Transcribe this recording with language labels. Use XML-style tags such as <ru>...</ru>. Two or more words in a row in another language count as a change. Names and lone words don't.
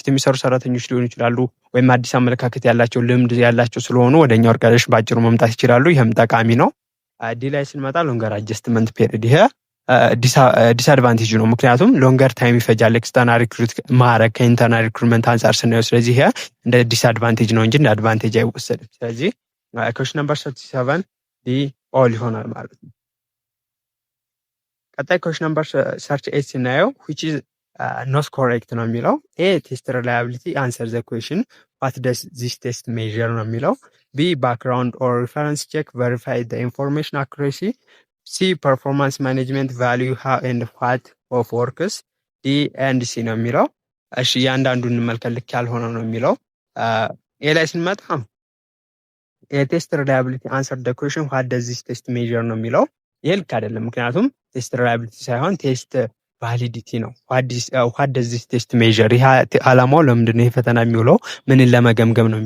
<am>የሚሰሩ ሰራተኞች ሊሆኑ ይችላሉ፣ ወይም አዲስ አመለካከት ያላቸው ልምድ ያላቸው ስለሆኑ ወደኛ ኦርጋናይዜሽን በአጭሩ መምጣት ይችላሉ። ይህም ጠቃሚ ነው። ዲ ላይ ስንመጣ</am> <en>longer adjustment period</en> <am>ይሄ ዲስአድቫንቴጅ ነው። ምክንያቱም</am> <en>longer time</en> <am>ይፈጃል</am> <en>external recruit</en> <am>ማድረግ ከኢንተርናል ሪክሩትመንት አንጻር ስናየው። ስለዚህ ይሄ እንደ ዲስአድቫንቴጅ ነው እንጂ እንደ አድቫንቴጅ አይወሰድም። ስለዚህ</am> <en>question number 37 D all</en> <am>ይሆናል ማለት ነው።</am> <en>ቀጣይ question number 38 ስናየው which is not correct</en> <am>ነው የሚለው።</am> <en>A test reliability answer the question what does this test measure</en> <am>ነው የሚለው።</am> <en>B background or reference check verify the information accuracy። C performance management value how and what of works። D and C</en> <am>ነው የሚለው። እሺ እያንዳንዱ እንመልከት። ልክ ያልሆነው ነው የሚለው። ኤ ላይ ስንመጣ የቴስት</am> <en>reliability answer the question what does this test measure</en> <am>ነው የሚለው። ይህ ልክ አይደለም። ምክንያቱም</am> <en>test reliability</en> <am>ሳይሆን</am> <en>test validity</en> <am>ነው።</am> <en>what does this test measure፣</en> <am>ይህ አላማው ለምንድነው ይህ ፈተና የሚውለው ምንን ለመገምገም ነው</am>